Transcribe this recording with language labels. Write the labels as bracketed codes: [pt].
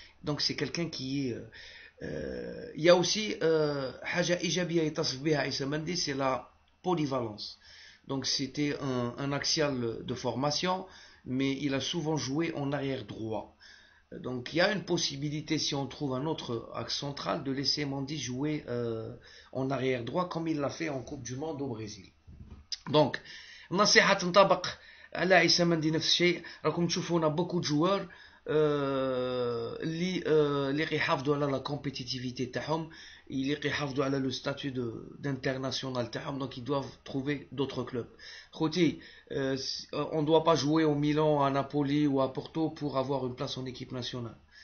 [fr] Donc c'est quelqu'un qui est il y a aussi [ar] حاجة إيجابية يتصف بها عيسى مندي, [fr] c'est la polyvalence. Donc c'était un axial de formation, mais il a souvent joué en arrière droit. Donc il y a une possibilité, si on trouve un autre axe central, de laisser Mendy jouer en arrière droit comme il l'a fait en Coupe du Monde au Brésil. [ar] Donc نصيحة تنطبق على عيسى مندي نفس الشيء. راكم تشوفونا بوكو جوار اللي كيحافظوا على لا كومبيتيتيفيتي تاعهم, اللي كيحافظوا على لو ستاتيو d'international تاعهم, [fr] donc ils doivent trouver d'autres clubs. خوتي, on ne doit pas jouer au Milan, à Napoli ou à Porto pour avoir une place en équipe nationale.